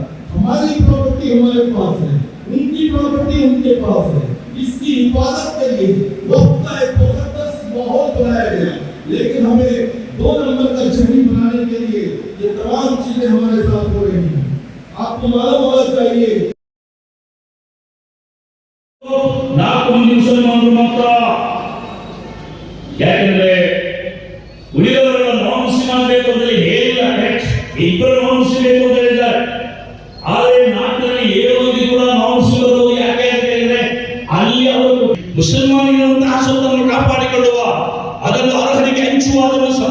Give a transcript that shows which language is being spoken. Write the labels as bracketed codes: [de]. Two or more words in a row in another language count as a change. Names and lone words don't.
[ur] ہماری پراپرٹی ہمارے پاس ہے، ان کی پراپرٹی ان کے پاس ہے۔ اس کی حفاظت کے لیے وقت کا ایک مقدس ماحول بنایا گیا، لیکن ہمیں 2 نمبر کا شہری بنانے کے لیے یہ تمام چیزیں ہمارے ساتھ ہو رہی ہیں۔ آپ کو معلوم ہونا چاہیے [kn] ಯಾಕೆಂದ್ರೆ ಉಳಿದವರೆಲ್ಲ [en] non Muslim [kn] ಆಗಬೇಕು ಅಂತ ಹೇಳಿಲ್ಲ, ಇಬ್ಬರು [en] non Muslim [kn] ಬೇಕು ಅಂತ ಹೇಳಿದ್ದಾರೆ। ಆದರೆ ನಾಟಿನಲ್ಲಿ 7 ಮಂದಿ ಕೂಡ ನಾನ್ ಮುಸ್ಲಿಮರು ಯಾಕೆ ಅಂತ ಹೇಳಿದ್ರೆ ಅಲ್ಲಿ ಅವರು ಮುಸಲ್ಮಾನಿರುವಂತಹ ಸ್ವತ್ತನ್ನು ಕಾಪಾಡಿಕೊಳ್ಳುವ, ಅದನ್ನು ಅರ್ಹರಿಗೆ ಹಂಚುವ